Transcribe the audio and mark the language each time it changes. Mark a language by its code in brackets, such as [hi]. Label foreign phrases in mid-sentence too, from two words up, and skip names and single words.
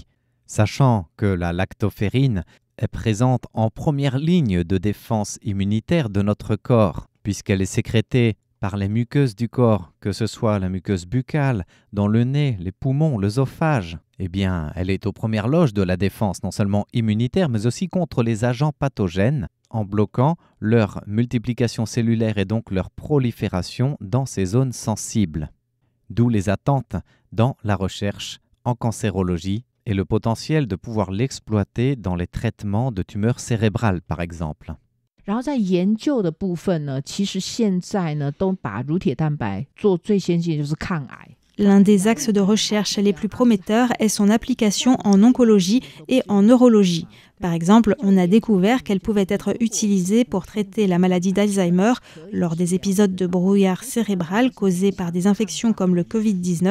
[fr] Sachant que la lactoférine est présente en première ligne de défense immunitaire de notre corps, puisqu'elle est sécrétée par les muqueuses du corps, que ce soit la muqueuse buccale, dans le nez, les poumons, l'œsophage, eh bien, elle est aux premières loges de la défense, non seulement immunitaire, mais aussi contre les agents pathogènes, en bloquant leur multiplication cellulaire et donc leur prolifération dans ces zones sensibles. D'où les attentes dans la recherche en cancérologie et le potentiel de pouvoir l'exploiter dans les traitements de tumeurs cérébrales, par exemple. [zh] 然后在研究的部分呢，其实现在呢都把乳铁蛋白做最先进的就是抗癌。 [fr] L'un des axes de recherche les plus prometteurs est son application en oncologie et en neurologie. Par exemple, on a découvert qu'elle pouvait être utilisée pour traiter la maladie d'Alzheimer lors des épisodes de brouillard cérébral causés par des infections comme le Covid-19.